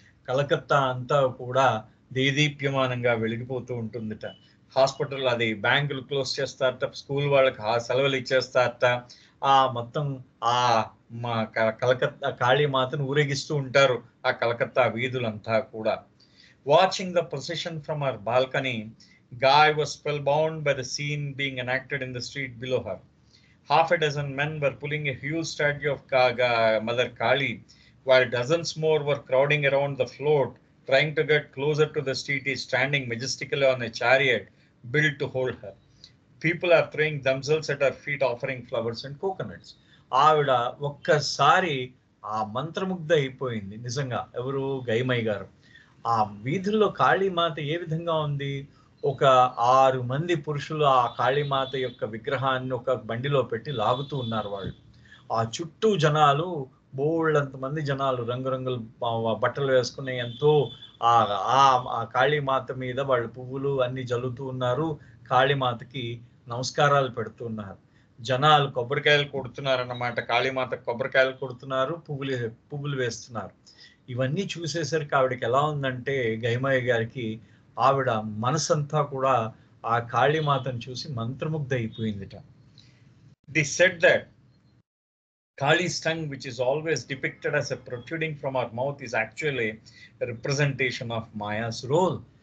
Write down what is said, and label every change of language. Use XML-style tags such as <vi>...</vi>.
<te>కలకత్తా అంతా కూడా దేదీప్యమానంగా వెలిగిపోతూ ఉంటుందిట. హాస్పిటల్, అది బ్యాంకులు క్లోజ్ చేస్తారట, స్కూల్ వాళ్ళకి సెలవులు ఇచ్చేస్తారట. ఆ మొత్తం ఆ కలకత్తా కాళీమాతను ఊరేగిస్తూ ఉంటారు ఆ కలకత్తా వీధులంతా కూడా.</te> <en>Watching the procession from her balcony, Guy was spellbound by the scene being enacted in the street below her. Half a dozen men were pulling a huge statue of Mother Kali, while dozens more were crowding around the float, trying to get closer to the deity standing majestically on a chariot built to hold her. People are throwing themselves at her feet, offering flowers and coconuts.</en> <te>ఆవిడ ఒక్కసారి ఆ మంత్రముగ్ధ అయిపోయింది నిజంగా. ఎవరు? గైమయ్య గారు. ఆ వీధుల్లో కాళీమాత ఏ విధంగా ఉంది? ఒక 6 మంది పురుషులు ఆ కాళీమాత యొక్క విగ్రహాన్ని ఒక బండిలో పెట్టి లాగుతూ ఉన్నారు వాళ్ళు. ఆ చుట్టూ జనాలు, బోళ్ళంత మంది జనాలు రంగురంగుల బట్టలు వేసుకుని ఎంతో ఆ కాళీమాత మీద వాళ్ళు పువ్వులు అన్ని జల్లుతూ ఉన్నారు, కాళీమాతకి నమస్కారాలు పెడుతున్నారు. జనాలు కొబ్బరికాయలు కొడుతున్నారు అన్నమాట, కాళీమాత కొబ్బరికాయలు కొడుతున్నారు, పువ్వులు వేస్తున్నారు. ఇవన్నీ చూసేసరికి ఆవిడకి ఎలా ఉందంటే గైమయ్య గారికి, ఆవిడ మనసంతా కూడా ఆ కాళీమాతను చూసి మంత్రముగ్ధ అయిపోయిందిట.</te> <en>The said that Kali's tongue, which is always depicted as a protruding from her mouth, is actually a representation of Maya's role.</en>